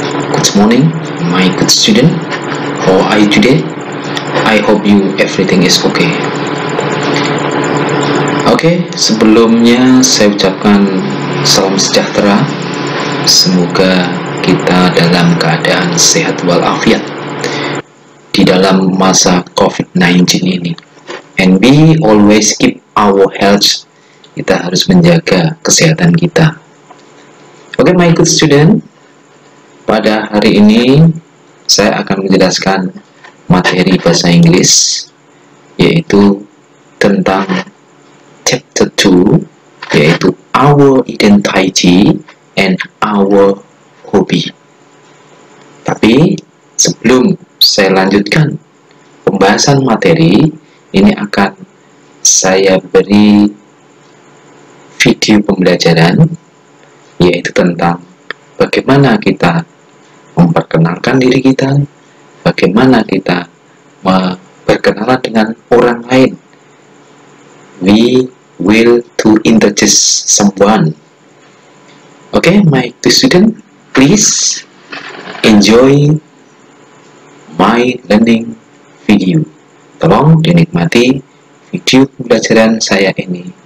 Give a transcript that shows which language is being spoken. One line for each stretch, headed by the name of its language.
English: Good morning, my good student. How are you today? I hope you everything is okay.
Indonesian: Sebelumnya saya ucapkan salam sejahtera. Semoga kita dalam keadaan sehat walafiat di dalam masa COVID-19 ini.
English: And we always keep our health.
Indonesian: Kita harus menjaga kesehatan kita.
English: My good student,
Indonesian: pada hari ini saya akan menjelaskan materi bahasa Inggris, yaitu tentang chapter 2, yaitu
English: our identity and our hobby.
Indonesian: Tapi sebelum saya lanjutkan pembahasan materi, ini akan saya beri video pembelajaran, yaitu tentang bagaimana kita memperkenalkan diri kita, bagaimana kita berkenalan dengan orang lain.
English: We will to introduce someone. My student, please enjoy my learning video.
Indonesian: Tolong dinikmati video pembelajaran saya ini.